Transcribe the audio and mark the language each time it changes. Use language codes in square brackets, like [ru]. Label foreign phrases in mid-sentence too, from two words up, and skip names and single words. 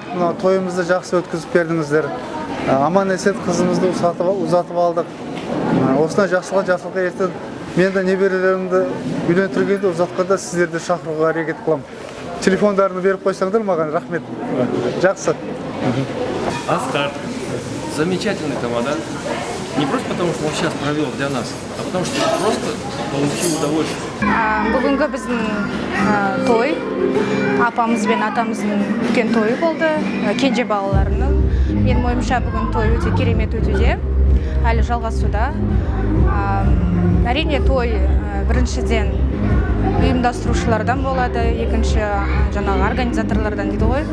[kk] Мына тойымызды жақсы өткізіп бердіңіздер. Аман есен қызымызды ұзатып алдық. Осындай жақсылыққа ертең мен де неберелерімді үйлендіргенде ұзатқанда сіздерді шақыруға әрекет қыламын. Телефондарını беріп қойсаңдар маған, рахмет. Жақсы. [ru] Оскар, замечательный тамада. Не просто потому, что он сейчас провел для нас, а потому что просто получил удовольствие. [kk] Бүгінгі біздің той, апамыз бен атамыздың үлкен тойы болды, кенже балаларының. Менің ойымша бүгін той өте керемет өтуде, әлі жалғасуда. Әрине той біріншіден ұйымдастырушылардан болады, екінші жаңағы организаторлардан дейді ғой.